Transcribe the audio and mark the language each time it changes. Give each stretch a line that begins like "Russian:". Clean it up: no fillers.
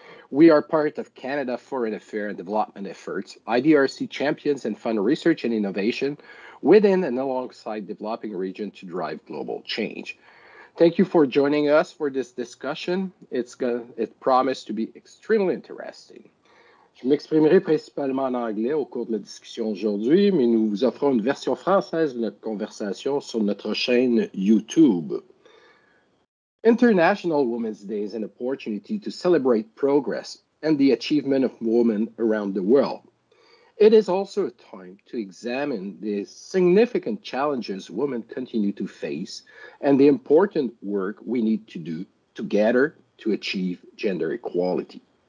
English: We are part of Canada Foreign Affairs and Development Efforts, IDRC champions and fund research and innovation within and alongside developing region to drive global change. Thank you for joining us for this discussion. It promised to be extremely interesting.
French: Je m'exprimerai principalement en anglais au cours de la discussion aujourd'hui, mais nous vous offrons une version française de notre conversation sur notre chaîne YouTube.
English: International Women's Day is an opportunity to celebrate progress and the achievement of women around the world. It is also a time to examine the significant challenges women continue to face and the important work we need to do together to achieve gender equality.